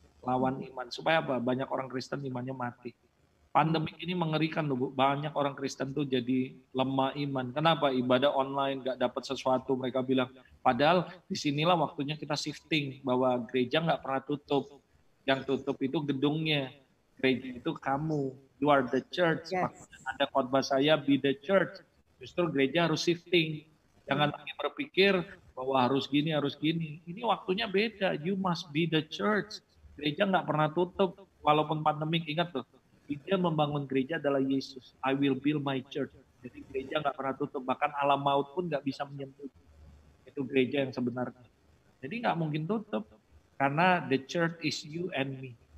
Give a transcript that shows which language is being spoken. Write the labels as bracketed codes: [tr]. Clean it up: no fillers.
[id] Lawan iman. Supaya apa? Banyak orang Kristen imannya mati. Pandemi ini mengerikan loh Bu. Banyak orang Kristen tuh jadi lemah iman. Kenapa? Ibadah online nggak dapat sesuatu. Mereka bilang, padahal disinilah waktunya kita shifting. Bahwa gereja nggak pernah tutup. Yang tutup itu gedungnya. Gereja itu kamu. [en] You are the church. Yes. [id] Ada khotbah saya, [en] be the church. [id] Justru gereja harus shifting. Jangan lagi berpikir bahwa harus gini, harus gini. Ini waktunya beda. [en] You must be the church. [id] Gereja nggak pernah tutup. Walaupun pandemik, ingat tuh. Dia membangun gereja adalah Yesus. [en] I will build my church. [id] Jadi gereja nggak pernah tutup. Bahkan alam maut pun nggak bisa menyentuh. Itu gereja yang sebenarnya. Jadi nggak mungkin tutup. Karena [en] the church is you and me.